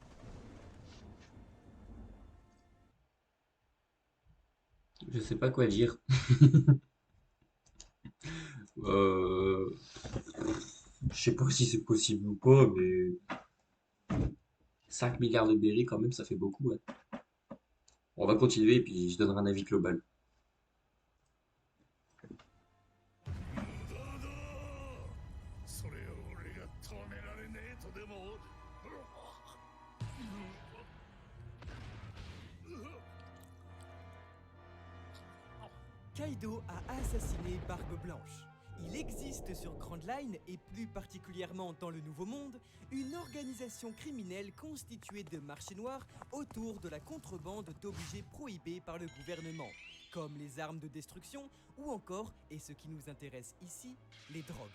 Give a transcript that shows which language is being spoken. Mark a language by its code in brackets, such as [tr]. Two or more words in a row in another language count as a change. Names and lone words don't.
[fr] Je sais pas quoi dire. Euh, je sais pas si c'est possible ou pas, mais 5 milliards de berries quand même, ça fait beaucoup, ouais. On va continuer et puis je donnerai un avis global. [ja] 無駄だ。それを俺が止められねえとでも。 [fr] Kaido a assassiné Barbe Blanche. Il existe sur Grand Line, et plus particulièrement dans le Nouveau Monde, une organisation criminelle constituée de marchés noirs autour de la contrebande d'objets prohibés par le gouvernement, comme les armes de destruction ou encore, et ce qui nous intéresse ici, les drogues.